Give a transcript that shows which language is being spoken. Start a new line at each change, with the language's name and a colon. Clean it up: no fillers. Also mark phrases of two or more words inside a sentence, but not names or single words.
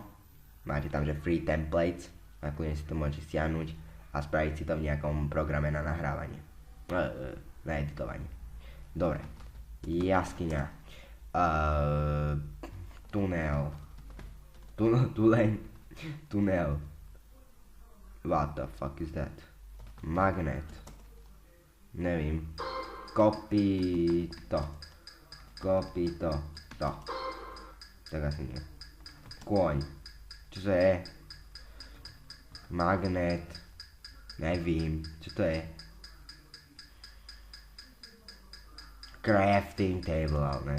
Slovak: Máte tam, že
English: free templates.
Slovak: A kľudne si to môžete stiahnuť a spraviť si to v nejakom programe na nahrávanie. Na editovanie. Dobre. Jaskyňa. Tunel.
English: What the fuck is that? Magnet.
Slovak: Nevím. Kopito. To. Tak asi nie. Kôň. Čo to je? Magnet. Nevím. Čo to je?
English: Crafting table,
Slovak: ale ne.